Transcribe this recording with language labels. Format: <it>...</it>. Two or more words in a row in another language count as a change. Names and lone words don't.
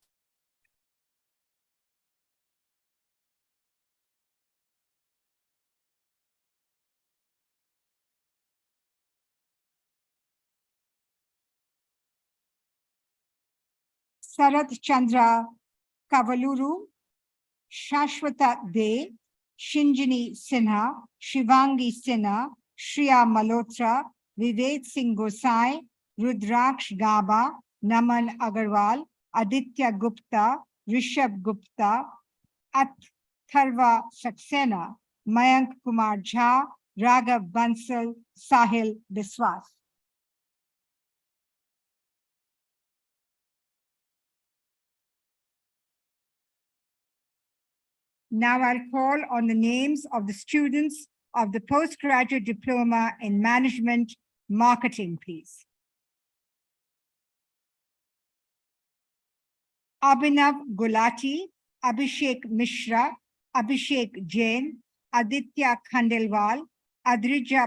<en>Sarath Chandra Kavaluru, Shashwata De, Shinjini Sinha, Shivangi Sinha, Shriya Malhotra, Vivek Singh Gosai, Rudraksh Gaba, Naman Agarwal, Aditya Gupta, Rishabh Gupta, Atharva Saxena, Mayank Kumar Jha, Raghav Bansal, Sahil Biswas. Now I'll call on the names of the students of the postgraduate diploma in management marketing, please. Abhinav Gulati, Abhishek Mishra, Abhishek Jain, Aditya Khandelwal, Adrija</en>